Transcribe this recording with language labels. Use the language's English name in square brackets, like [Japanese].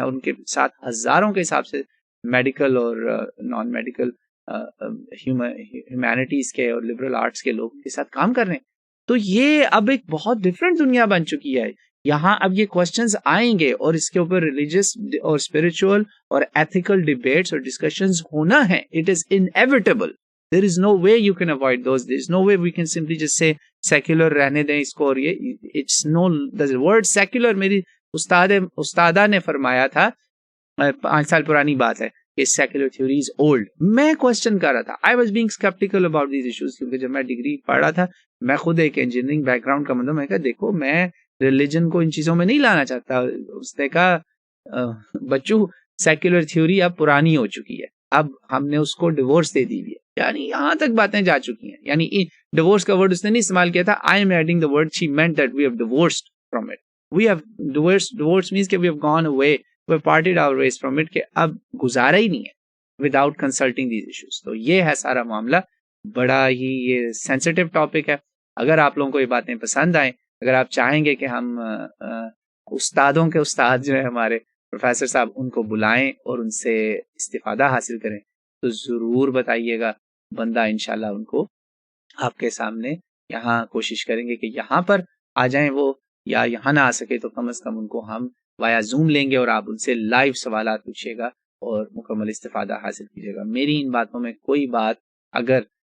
[Urdu] ان کے ساتھ ہزاروں کے حساب سے میڈیکل اور نان میڈیکل ہیومینٹیز کے اور لبرل آرٹس کے لوگوں کے ساتھ کام کر رہے ہیں. تو یہ اب ایک بہت ڈفرینٹ دنیا بن چکی ہے. یہاں اب یہ کوسچنز آئیں گے اور اس کے اوپر ریلیجیس اور اسپرچل اور ایتھیکل ڈیبیٹس اور ڈسکشنز ہونا ہے. [English] It is inevitable. There is no way you can avoid those. There is no way we can simply just say secular [Urdu] رہنے دیں اس کو. اور یہ [English] it's no, the word secular [Urdu] میری استادہ نے فرمایا تھا 5 سال پرانی بات ہے کہ [English] secular theory is old. [Urdu] میں کوسچن کر رہا تھا. [English] I was being skeptical about these issues [Urdu] کیونکہ جب میں ڈگری پڑھ رہا تھا، میں خود ایک انجینئرنگ بیک گراؤنڈ کا مطلب، میں کہا دیکھو میں ریلیجن کو ان چیزوں میں نہیں لانا چاہتا. اس نے کہا بچو سیکولر تھیوری اب پرانی ہو چکی ہے، اب ہم نے اس کو ڈیورس دے دی ہے. یعنی یہاں تک باتیں جا چکی ہیں. یعنی ڈیورس کا ورڈ اس نے نہیں استعمال کیا تھا. [English] I am adding the word she meant that we have divorced from it. We have divorced means کہ we have gone away, we have parted our ways from it, [Urdu] کہ اب گزارا ہی نہیں ہے [English] without consulting these issues. [Urdu] تو یہ ہے سارا معاملہ. بڑا ہی یہ سینسٹیو ٹاپک ہے. اگر آپ لوگوں کو یہ باتیں پسند آئیں، اگر آپ چاہیں گے کہ ہم استادوں کے استاد جو ہیں ہمارے پروفیسر صاحب ان کو بلائیں اور ان سے استفادہ حاصل کریں تو ضرور بتائیے گا، بندہ انشاءاللہ ان کو آپ کے سامنے یہاں کوشش کریں گے کہ یہاں پر آ جائیں وہ، یا یہاں نہ آ سکے تو کم از کم ان کو ہم وایا زوم لیں گے اور آپ ان سے لائیو سوالات پوچھیے گا اور مکمل استفادہ حاصل کیجیے گا۔ میری ان باتوں میں کوئی بات اگر